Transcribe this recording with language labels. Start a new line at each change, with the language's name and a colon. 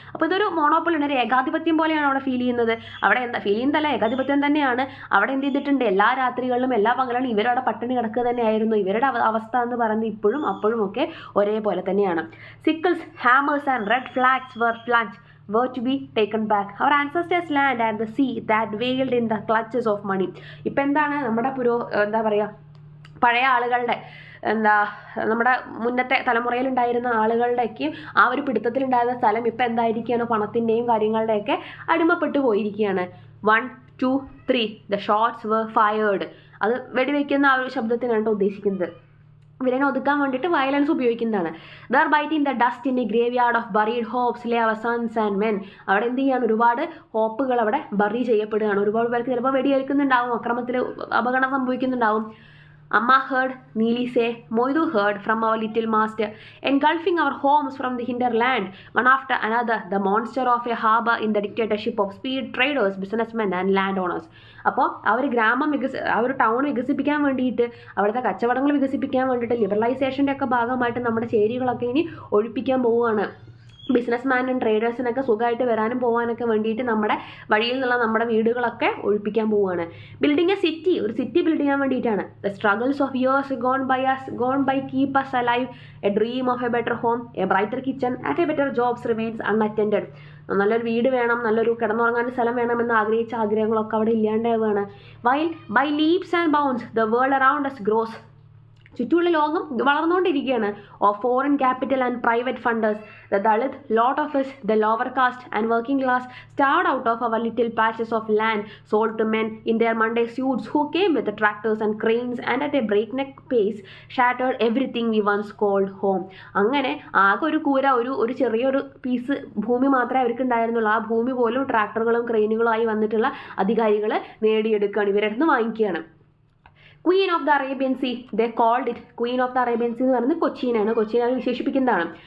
Malayalam: അപ്പോൾ ഇതൊരു മോണോപ്പൊളി ഉണ്ട്, ഒരു ഏകാധിപത്യം പോലെയാണ് അവിടെ ഫീൽ ചെയ്യുന്നത്. അവിടെ എന്താ ഫീൽ ചെയ്യുന്നതല്ല, ഏകാധിപത്യം തന്നെയാണ്. അവിടെ എന്ത് ചെയ്തിട്ടുണ്ട്, എല്ലാ രാത്രികളിലും എല്ലാ പകലും ഇവരവിടെ പട്ടിണി കിടക്കുക തന്നെയായിരുന്നു. ഇവരുടെ അവസ്ഥ എന്ന് പറയുന്നത് ഇപ്പോഴും അപ്പോഴും ഒക്കെ ഒരേപോലെ തന്നെയാണ്.
English: Sickles, hammers and red flags were to be taken back. Our ancestors' land and the sea that wailed in the clutches of money.
Malayalam: ഇപ്പം എന്താണ് നമ്മുടെ എന്താ പറയുക, പഴയ ആളുകളുടെ നമ്മുടെ മുന്നത്തെ തലമുറയിലുണ്ടായിരുന്ന ആളുകളുടെയൊക്കെ ആ ഒരു പിടുത്തത്തിലുണ്ടായിരുന്ന സ്ഥലം ഇപ്പം എന്തായിരിക്കുകയാണ്, പണത്തിൻ്റെയും കാര്യങ്ങളുടെയൊക്കെ അടിമപ്പെട്ടു പോയിരിക്കുകയാണ്.
English: 1, 2, 3 the shots were fired.
Malayalam: അത് വെടിവെക്കുന്ന ആ ഒരു ശബ്ദത്തിനാണ് ഉദ്ദേശിക്കുന്നത്. ഇവരെ ഒതുക്കാൻ വേണ്ടിയിട്ട് വയലൻസ് ഉപയോഗിക്കുന്നതാണ്.
English: There biting the dust in a graveyard of buried hopes lay our sons and men.
Malayalam: അവിടെ എന്ത് ചെയ്യാണ്, ഒരുപാട് ഹോപ്പുകൾ അവിടെ ബറി ചെയ്യപ്പെടുകയാണ്. ഒരുപാട് പേർക്ക് ചിലപ്പോൾ വെടിയേൽക്കുന്നുണ്ടാവും, അക്രമത്തിൽ അപകടം സംഭവിക്കുന്നുണ്ടാവും.
English: Amma heard, Neely say, Moidu heard from our little master, engulfing our homes from the hinterland, one after another, the monster of a harbour in the dictatorship of speed traders, businessmen and landowners.
Malayalam: അപ്പോൾ ആ ഒരു ഗ്രാമം ആ ഒരു town വികസിപ്പിക്കാൻ വേണ്ടിയിട്ട്, അവിടുത്തെ കച്ചവടങ്ങൾ വികസിപ്പിക്കാൻ വേണ്ടിയിട്ട്, ലിബറലൈസേഷൻ്റെ ഒക്കെ ഭാഗമായിട്ട് നമ്മുടെ ചേരികളൊക്കെ ഇനി ഒഴിപ്പിക്കാൻ പോവുകയാണ്. ബിസിനസ്മാനും ട്രേഡേഴ്സിനൊക്കെ സുഖമായിട്ട് വരാനും പോകാനൊക്കെ വേണ്ടിയിട്ട് നമ്മുടെ വഴിയിൽ നിന്നുള്ള നമ്മുടെ വീടുകളൊക്കെ ഒഴിപ്പിക്കാൻ പോവുകയാണ്.
English: building a city,
Malayalam: ഒരു സിറ്റി ബിൽഡ് ചെയ്യാൻ വേണ്ടിയിട്ടാണ്.
English: The struggles of years gone by keep us alive, a dream of a better home, a brighter kitchen and a better jobs remains unattended.
Malayalam: നല്ലൊരു വീട് വേണം, നല്ലൊരു കിടന്നുറങ്ങാൻ സ്ഥലം വേണമെന്ന് ആഗ്രഹിച്ച ആഗ്രഹങ്ങളൊക്കെ അവിടെ ഇല്ലാണ്ടാവുകയാണ്.
English: While by leaps and bounds the world around us grows.
Malayalam: ചുറ്റുമുള്ള ലോകം വളർന്നുകൊണ്ടിരിക്കുകയാണ്.
English: Of foreign capital and private funders, the Dalit, lot of us, the lower caste and working class, starved out of our little patches of land, sold to men in their Monday suits who came with the tractors and cranes and at a breakneck pace shattered everything we once called home.
Malayalam: അങ്ങനെ ആകെ ഒരു കൂര, ഒരു ചെറിയൊരു piece ഭൂമി മാത്രമേ അവർക്ക് ഉണ്ടായിരുന്നുള്ളൂ. ആ ഭൂമി പോലും ട്രാക്ടറുകളും ക്രെയിനുകളുമായി വന്നിട്ടുള്ള അധികാരികൾ നേടിയെടുക്കുകയാണ്, ഇവരുടെ അടുത്ത് വാങ്ങിക്കുകയാണ്.
English: Queen of the Arabian sea, they called it. Queen of the Arabian sea
Malayalam: എന്ന് പറയുന്നത് കൊച്ചിനാണ്, കൊച്ചിനാണ് വിശേഷിപ്പിക്കുന്നതാണ്.